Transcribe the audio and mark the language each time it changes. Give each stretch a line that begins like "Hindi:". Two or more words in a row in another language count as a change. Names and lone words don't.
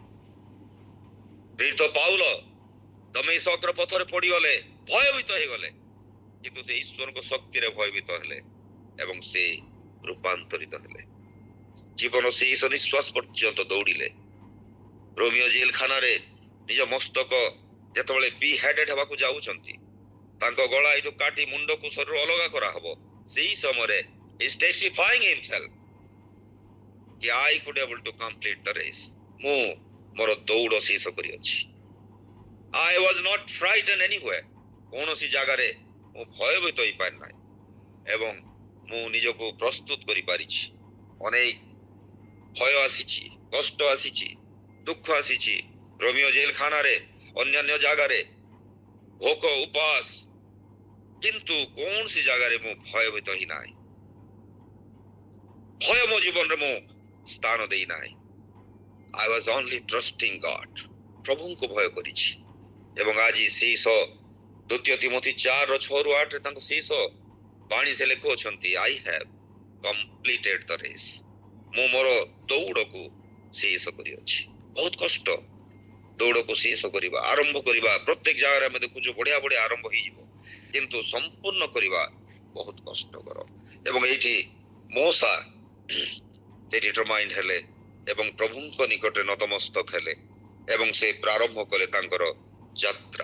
Odia: ପ୍ରେରିତ ପାଉଲ ଦମେଶକର ପଥରେ ପଡ଼ିଗଲେ, ଭୟଭୀତ ହେଇଗଲେ, କିନ୍ତୁ ସେ ଈଶ୍ୱରଙ୍କ ଶକ୍ତିରେ ଭୟଭୀତ ହେଲେ ଏବଂ ସେ ରୂପାନ୍ତରିତ ହେଲେ। ଜୀବନ ଶେଷ ନିଶ୍ୱାସ ପର୍ଯ୍ୟନ୍ତ ଦୌଡ଼ିଲେ। ରୋମିଓ ଜେଲଖାନାରେ ନିଜ ମସ୍ତକ ଯେତେବେଳେ ବିହେଡେଡ୍ ହେବାକୁ ଯାଉଛନ୍ତି, ତାଙ୍କ ଗଳା ଏଠୁ କାଟି ମୁଣ୍ଡକୁ ଶରୀର ଅଲଗା କରାହବ, ସେଇ ସମୟରେ
English: is testifying himself
Odia: କି
English: I could able to complete the race।
Odia: ମୁଁ ମୋର ଦୌଡ଼ ଶେଷ କରିଅଛି।
English: I was not frightened anywhere।
Odia: କୌଣସି ଜାଗାରେ ମୁଁ ଭୟଭୀତ ହେଇପାରି ନାହିଁ ଏବଂ ମୁଁ ନିଜକୁ ପ୍ରସ୍ତୁତ କରିପାରିଛି। ଅନେକ ଭୟ ଆସିଛି, କଷ୍ଟ ଆସିଛି, ଦୁଃଖ ଆସିଛି, ରୋମିଓ ଜେଲଖାନାରେ, ଅନ୍ୟାନ୍ୟ ଜାଗାରେ, ଭୋକ ଉପାସ, କିନ୍ତୁ କୌଣସି ଜାଗାରେ ମୁଁ ଭୟଭୀତ ହିଁ ନାହିଁ। ଭୟ ମୋ ଜୀବନରେ ମୁଁ ସ୍ଥାନ ଦେଇ ନାହିଁ।
English: I was only trusting God।
Odia: ପ୍ରଭୁଙ୍କୁ ଭୟ କରିଛି ଏବଂ ଆଜି ଶେଷ 2 ତିମୋଥୀ 4:6-8 ତାଙ୍କ ଶେଷ ବାଣୀ ସେ ଲେଖୁଅଛନ୍ତି,
English: I have completed the race।
Odia: ମୁଁ ମୋର ଦୌଡ଼କୁ ଶେଷ କରିଅଛି। ବହୁତ କଷ୍ଟ ଦୌଡ଼କୁ ଶେଷ କରିବା, ଆରମ୍ଭ କରିବା। ପ୍ରତ୍ୟେକ ଜାଗାରେ ଆମେ ଦେଖୁଛୁ ବଢିଆ ବଢିଆ ଆରମ୍ଭ ହେଇଯିବ, କିନ୍ତୁ ସମ୍ପୂର୍ଣ୍ଣ କରିବା ବହୁତ କଷ୍ଟକର। ଏବଂ ଏଇଠି ମୋସା ସେ ଡିଟରମାଇଣ୍ଡ ହେଲେ ଏବଂ ପ୍ରଭୁଙ୍କ ନିକଟରେ ନତମସ୍ତକ ହେଲେ ଏବଂ ସେ ପ୍ରାରମ୍ଭ କଲେ ତାଙ୍କର ଯାତ୍ରା।